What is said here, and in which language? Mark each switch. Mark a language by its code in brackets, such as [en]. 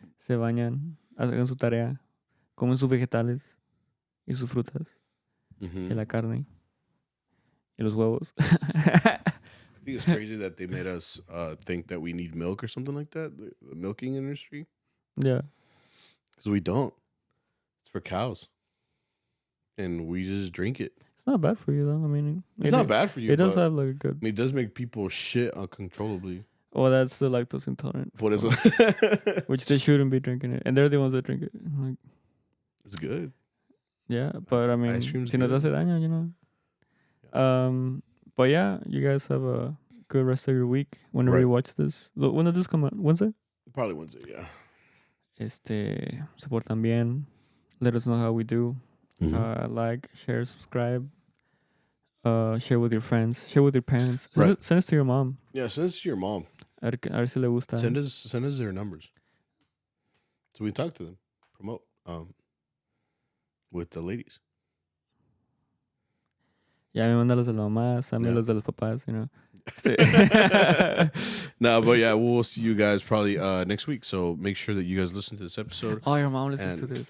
[es] se bañan, hagan su tarea, comen sus vegetales y sus frutas y la carne y los huevos. [en] I think it's crazy that they made us think that we need milk or something like that. The milking industry. Yeah. Because we don't. It's for cows. And we just drink it. It's not bad for you, though. I mean, it's not bad for you. It does have like a good. I mean, it does make people shit uncontrollably. Oh, that's the lactose intolerant. What is it? Which they shouldn't be drinking it. And they're the ones that drink it. Like, it's good. Yeah, but I mean, [es] si no te hace daño, [en] you know. Yeah. But yeah, you guys have a good rest of your week whenever you watch this. When did this come out? Wednesday? Probably Wednesday, yeah. [es] Se portan bien. [en] Let us know how we do. Like, share, subscribe. Share with your friends. Share with your parents. Send us to your mom. Yeah, send us to your mom. [es] A ver si le gusta. [en] Send us their numbers. So we talk to them. Promote with the ladies. [es] Ya me manda los de las mamás, a mí los de los papás, [en] you know. No, but yeah, we'll see you guys probably next week. So make sure that you guys listen to this episode. Oh, your mom listens to this.